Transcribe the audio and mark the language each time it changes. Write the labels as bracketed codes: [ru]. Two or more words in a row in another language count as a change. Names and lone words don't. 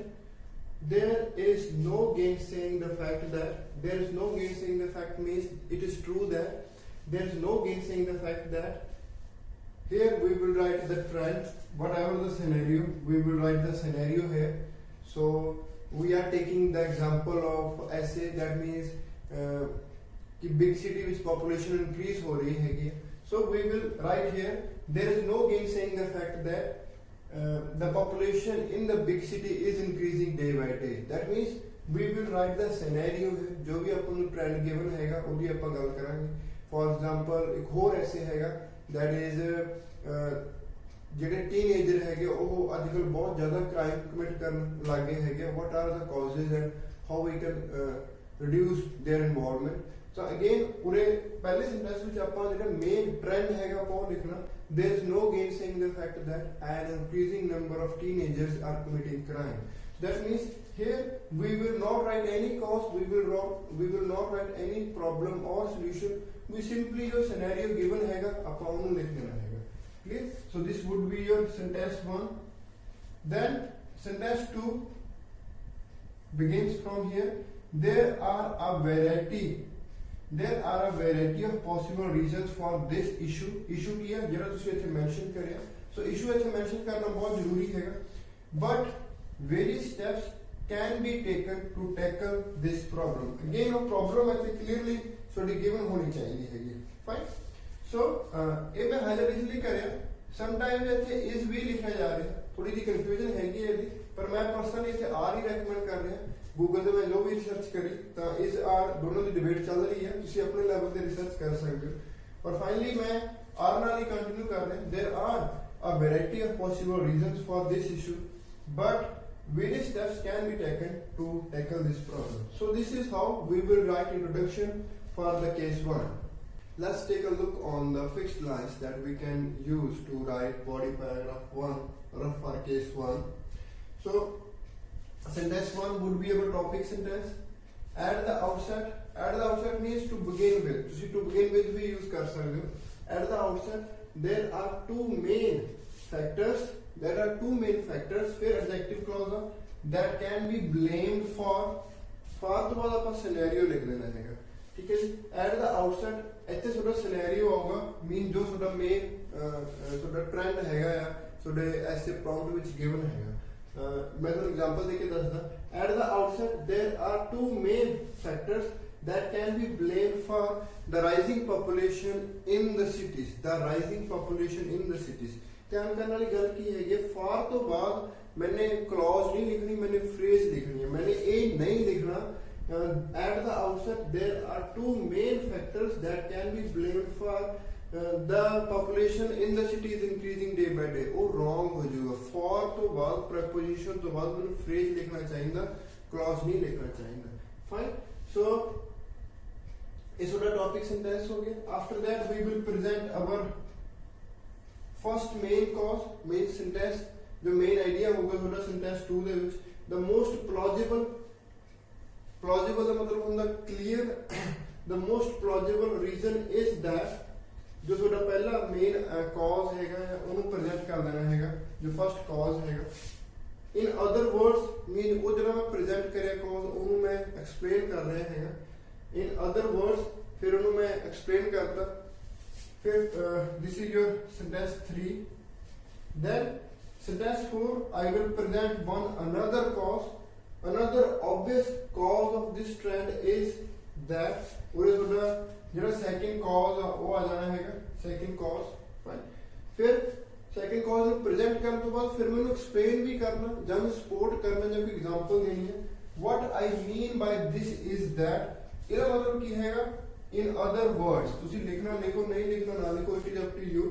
[en] There is no gainsaying the fact that, there is no gainsaying the fact means it is true that, there is no gainsaying the fact that, here we will write the trend, whatever the scenario, we will write the scenario here. So we are taking the example of essay, that means कि big city which population increase [hi] हो रही है, [en] so we will write here, there is no gainsaying the fact that the population in the big city is increasing day by day. That means we will write the scenario [pa] है, [hi] जो भी अपन [pa] ਨੂੰ [en] trend given [pa] हैगा ਉਹਦੀ ਆਪਾਂ ਗੱਲ ਕਰਾਂਗੇ। [en] For example [pa] ਇੱਕ ਹੋਰ [hi] ऐसे हैगा [en] that is [pa] ਜਿਹੜੇ teenager ਹੈਗੇ ਉਹ ਅੱਜਕੱਲ ਬਹੁਤ ਜ਼ਿਆਦਾ [en] crime commit [pa] ਕਰਨ ਲੱਗ ਗਏ ਹੈਗੇ, [en] what are the causes and how we can reduce their involvement. [pa] So again [hi] पूरे पहले सेंटेंस [pa] ਵਿੱਚ ਆਪਾਂ ਜਿਹੜਾ [en] main trend [pa] हैगा ਆਪਾਂ ਉਹ ਲਿਖਣਾ, [en] there is no gainsaying the fact that an increasing number of teenagers are committing crime. That means here we will not write any cause, we will not write any problem or solution, we simply जो scenario given हैगा [pa] ਆਪਾਂ ਉਹਨੂੰ ਲਿਖ ਦੇਣਾ [en] हैगा, clear? So this would be your sentence 1. Then sentence 2 begins from here, there are a variety of possible reasons for this issue. [pa] Issue ਕੀ ਹੈ ਜਿਹੜਾ ਤੁਸੀਂ ਇੱਥੇ ਮੈਂਸ਼ਨ ਕਰਿਆ, ਸੋ issue ਇੱਥੇ ਮੈਂਸ਼ਨ ਕਰਨਾ ਬਹੁਤ ਜ਼ਰੂਰੀ ਹੈਗਾ, [en] but various steps can be taken to tackle this problem. [pa] Again ਉਹ problem ਇੱਥੇ clearly ਤੁਹਾਡੀ given ਹੋਣੀ ਚਾਹੀਦੀ ਹੈਗੀ, fine. So ਇਹ ਮੈਂ ਹਾਈਲਾਈਟ ਇਸ ਲਈ ਕਰਿਆ, sometimes ਇੱਥੇ is ਵੀ ਲਿਖਿਆ ਜਾ ਰਿਹਾ, ਥੋੜੀ ਜਿਹੀ ਕਨਫਿਊਜ਼ਨ ਹੈਗੀ ਹੈ ਇਹਦੀ, ਪਰ ਮੈਂ ਪਰਸਨਲੀ ਇੱਥੇ ਆਰ ਹੀ ਰეკਮੈਂਡ ਕਰ ਰਿਹਾ। ਗੂਗਲ ਤੇ ਮੈਂ ਜੋ ਵੀ ਰਿਸਰਚ ਕਰੀ ਤਾਂ ਇਸ ਆਰ ਦੋਨੋਂ ਦੀ ਡਿਬੇਟ ਚੱਲ ਰਹੀ ਹੈ, ਤੁਸੀਂ ਆਪਣੇ ਲੈਵਲ ਤੇ ਰਿਸਰਚ ਕਰ ਸਕਦੇ ਹੋ, ਪਰ ਫਾਈਨਲੀ ਮੈਂ ਆਰ ਨਾਲ ਹੀ ਕੰਟੀਨਿਊ ਕਰ ਰਿਹਾ। [en] there are a variety of possible reasons for this issue, but various steps can be taken to tackle this problem. So this is how we will write introduction for the case 1. Let's take a look on the fixed lines that we can use to write body paragraph 1 for case 1. So sentence 1 would be our topic sentence. At the outset means to begin with. [hi] ਤੁਸੀਂ [en] to begin with [hi] भी use कर सकते हो. [en] At the outset there are two main factors. [pa] फिर [en] adjective clause that can be blamed for [pa] ਤੋਂ ਬਾਅਦ ਆਪਾਂ scenario ਲਿਖ ਦੇਣਾ ਹੈਗਾ, [hi] ठीक है जी। [en] At the outset [pa] ਇੱਥੇ ਤੁਹਾਡਾ scenario ਆਊਗਾ, mean ਜੋ ਤੁਹਾਡਾ main ਤੁਹਾਡਾ trend ਹੈਗਾ ਆ ਤੁਹਾਡੇ [en] essay prompt [pa] ਵਿੱਚ given ਹੈਗਾ। मैं ਤੁਹਾਨੂੰ [hi] एग्जांपल देके [pa] ਦੱਸਦਾ। [en] At the outset there are two main factors that can be blamed for the rising population in the cities. [pa] ਧਿਆਨ ਕਰਨ ਵਾਲੀ ਗੱਲ ਕੀ ਹੈਗੀ, for ਤੋਂ ਬਾਅਦ [hi] मैंने clause नहीं लिखनी, मैंने phrase लिखनी है, मैंने [pa] ਇਹ [hi] नहीं लिखਣਾ। [en] At the outset there are two main factors that can be blamed for the population in the city is increasing day by day। [pa] ਉਹ wrong ਹੋ ਜਾਊਗਾ, for ਤੋਂ ਬਾਅਦ preposition ਤੋਂ ਬਾਅਦ ਮੈਨੂੰ phrase ਲਿਖਣਾ ਚਾਹੀਦਾ, [hi] clause नहीं लिखना चाहिए, [en] fine। [pa] So ਇਸ ਤੁਹਾਡਾ [en] topic sentence [pa] ਹੋ ਗਿਆ। [en] After that we will present our first main cause, main sentence, [pa] जो [en] main idea [pa] होगा ਤੁਹਾਡਾ sentence 2 ਦੇ ਵਿੱਚ। [en] The most plausible [pa] ਦਾ ਮਤਲਬ ਹੁੰਦਾ [en] clear, the most plausible reason is that, [pa] जो ਤੁਹਾਡਾ ਪਹਿਲਾ ਮੇਨ ਕਾਜ਼ ਹੈਗਾ ਉਹਨੂੰ ਪ੍ਰੈਜ਼ੈਂਟ ਕਰ ਦੇਣਾ ਹੈਗਾ, ਜੋ [en] first cause [pa] ਹੈਗਾ। [en] in other words mean [pa] ਉਹ ਜਿਹੜਾ ਮੈਂ ਪ੍ਰੈਜ਼ੈਂਟ ਕਰਿਆ ਕਾਜ਼ ਉਹਨੂੰ ਮੈਂ ਐਕਸਪਲੇਨ ਕਰ ਰਿਹਾ ਹੈਗਾ। [en] in other words [pa] ਫਿਰ ਉਹਨੂੰ ਮੈਂ ਐਕਸਪਲੇਨ ਕਰਤਾ। [en] ਫਿਰ this is your sentence 3. then sentence 4 I will present one another cause, another obvious cause of this trend is that, [pa] ਉਹਦੇ ਤੁਹਾਡਾ ਜਿਹੜਾ [en] second cause [pa] ਆ ਉਹ ਆ ਜਾਣਾ ਹੈਗਾ, [en] second cause, [pa] ਫਾਈਨ। ਫਿਰ [en] second cause [pa] ਨੂੰ ਪ੍ਰੈਜ਼ੈਂਟ ਕਰਨ ਤੋਂ ਬਾਅਦ ਫਿਰ ਮੈਨੂੰ ਐਕਸਪਲੇਨ ਵੀ ਕਰਨਾ ਜਾਂ ਸਪੋਰਟ ਕਰਨਾ ਜਾਂ ਕੋਈ ਐਗਜ਼ਾਮਪਲ ਦੇਣੀ ਹੈ। [en] what I mean by this is that [pa] ਇਹਦਾ ਮਤਲਬ ਕੀ ਹੈਗਾ, [en] in other words [pa] ਤੁਸੀਂ ਲਿਖਣਾ ਲਿਖੋ ਨਹੀਂ ਲਿਖਣਾ ਨਾ ਲਿਖੋ, [en] it is up to you.